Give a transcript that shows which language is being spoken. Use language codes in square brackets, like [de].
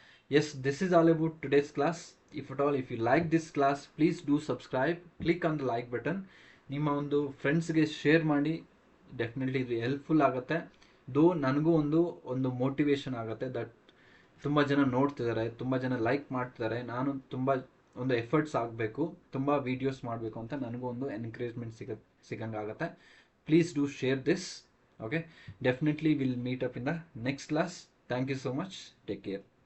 [en] Yes, this is all about today's class. If you like this class, please do subscribe, click on the like button. [kn] ನಿಮ್ಮ ಒಂದು ಫ್ರೆಂಡ್ಸ್ಗೆ share ಮಾಡಿ, definitely ಇದು helpful ಆಗುತ್ತೆ. ದೋ ನನಗೂ ಒಂದು ಮೋಟಿವೇಶನ್ ಆಗುತ್ತೆ ದಟ್ ತುಂಬ ಜನ ನೋಡ್ತಿದ್ದಾರೆ, ತುಂಬ ಜನ ಲೈಕ್ ಮಾಡ್ತಿದ್ದಾರೆ, ನಾನು ತುಂಬ ಒಂದು ಎಫರ್ಟ್ಸ್ ಆಗಬೇಕು, ತುಂಬ ವೀಡಿಯೋಸ್ ಮಾಡಬೇಕು ಅಂತ ನನಗೂ ಒಂದು encouragement ಸಿಗಂಗಾಗುತ್ತೆ. [en] Please do share this. Okay, definitely we'll meet up in the next class. Thank you so much. Take care.